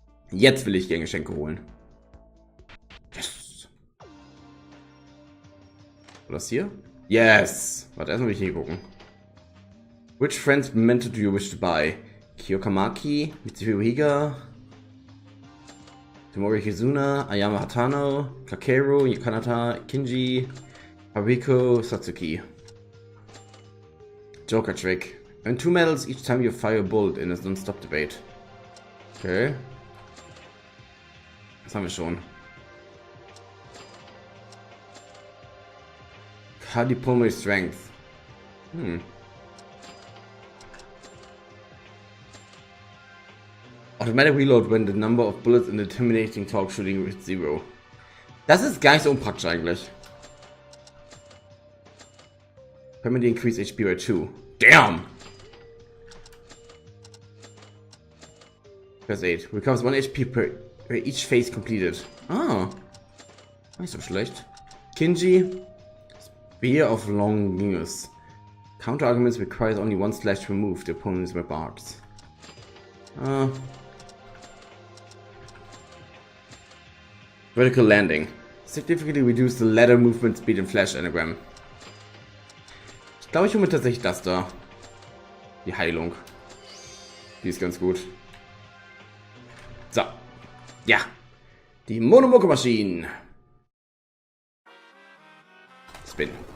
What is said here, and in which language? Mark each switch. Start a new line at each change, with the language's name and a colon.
German: Jetzt will ich dir ein Geschenk holen.
English: Yes!
German: Oder das hier?
English: Yes!
German: Warte, erstmal will ich hier gucken.
English: Which friends memento do you wish to buy? Kiyokamaki, Mitsuhiro Higa, Tomori Hizuna, Ayama Hatano, Kakeru, Kanata, Kinji, Haruko, Satsuki. Joker trick. Earn 2 medals each time you fire a bullet in a non-stop debate. Okay.
German: Das haben wir schon.
English: Cardiopulmonary Strength. Automatic reload when the number of bullets in the terminating talk shooting hits 0.
German: Das ist gar nicht so unpraktisch eigentlich.
English: Permanently increase HP by 2. Damn! Press 8. Recovers 1 HP per each phase completed. Ah.
German: Nicht so schlecht.
English: Kinji. Spear of Longinus. Counter arguments requires only 1 slash to remove the opponent's web arts. Vertical landing. Significantly reduce the ladder movement speed in Flash Anagram.
German: Ich glaube, ich hole mir tatsächlich das da. Die Heilung. Die ist ganz gut. So. Ja. Die Monomoko-Maschinen.
English: Spin.